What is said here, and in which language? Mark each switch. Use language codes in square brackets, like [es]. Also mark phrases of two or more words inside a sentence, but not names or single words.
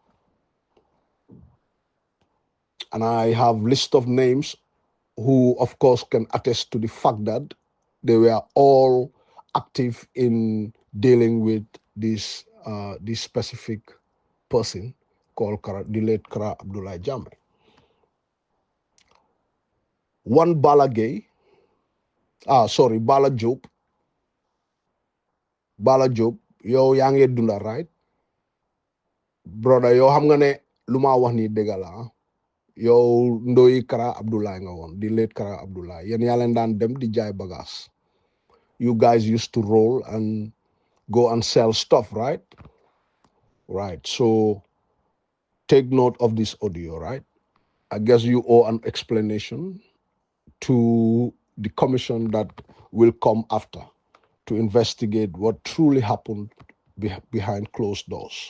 [en] And I have list of names who, of course, can attest to the fact that they were all active in dealing with this specific person called the late Kara Abdoulaye Jammeh. One Bala Job. [wo] Bala Job, yow yaa ngi dunda, [en] right? Brother, [wo] yow xam nga ne lu ma wax ni dëgg la. Yow ndoyi Kara Abdoulaye nga woon, di late Kara Abdoulaye. Yéen yaa leen daan dem di jaay bagaas. [en] You guys used to roll and go and sell stuff, right? Right. So take note of this audio, right? I guess you owe an explanation to the commission that will come after to investigate what truly happened behind closed doors.